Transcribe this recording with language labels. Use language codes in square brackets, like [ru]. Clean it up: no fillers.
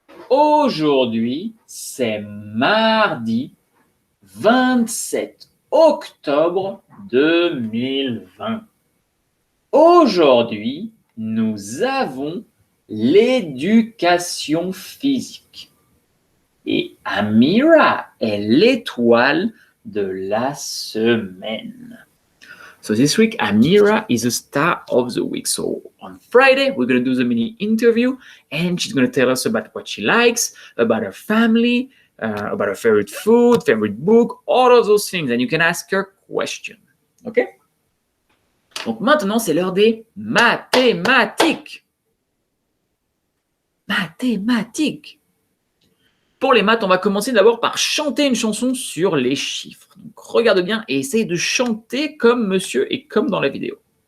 [fr] Aujourd'hui, c'est mardi 27 octobre 2020. Aujourd'hui, nous avons l'éducation physique. Et Amira est l'étoile de la semaine. [en] So this week, Amira is the star of the week. So on Friday, we're going to do the mini interview and she's going to tell us about what she likes, about her family, about her favorite food, favorite book, all of those things. And you can ask her question. OK? [fr] Donc maintenant, c'est l'heure des mathématiques. Mathématiques. Pour les maths, on va commencer d'abord par chanter une chanson sur les chiffres. Donc regarde bien et essaye de chanter comme monsieur et comme dans la vidéo.